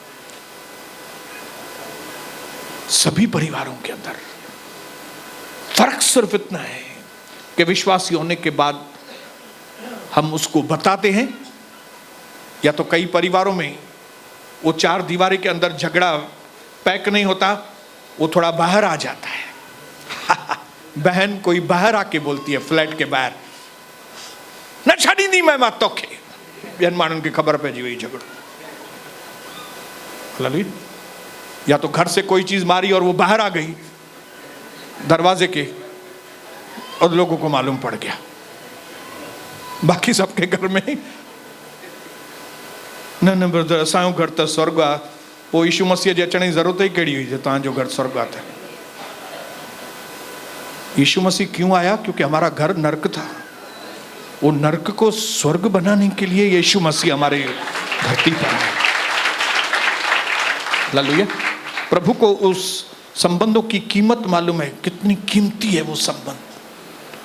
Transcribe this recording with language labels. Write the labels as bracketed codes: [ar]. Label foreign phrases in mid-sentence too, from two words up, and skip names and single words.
[hi] सभी परिवारों के अंदर फर्क सिर्फ इतना है कि विश्वासी होने के बाद हम उसको बताते हैं, या तो कई परिवारों में वो 4 दीवारी के अंदर झगड़ा पैक नहीं होता, वो थोड़ा बाहर आ जाता है। बहन कोई बाहर आके बोलती है, फ्लैट के बाहर, [sd] न छड़ी दी मैं मां तोखे, ॿियनि माण्हुनि खे ख़बर पइजी वई झगड़ो। [hi] या तो घर से कोई चीज मारी और वो बाहर आ गई दरवाजे के, और लोगों को मालूम पड़ गया। बाकी सबके घर में न ब्रदर, [sd] असांजो घर तो स्वर्ग आहे, पोइ यीशु मसीह जे अचण जी ज़रूरत ही कहिड़ी हुई जो तव्हांजो घर स्वर्ग आहे। [hi] यीशु मसीह क्यों आया? क्योंकि हमारा घर नर्क था, वो नर्क को स्वर्ग बनाने के लिए यीशु मसीह हमारे धरती पर आए। हालेलुया। प्रभु को उस संबंधों की कीमत मालूम है, कितनी कीमती है वो संबंध।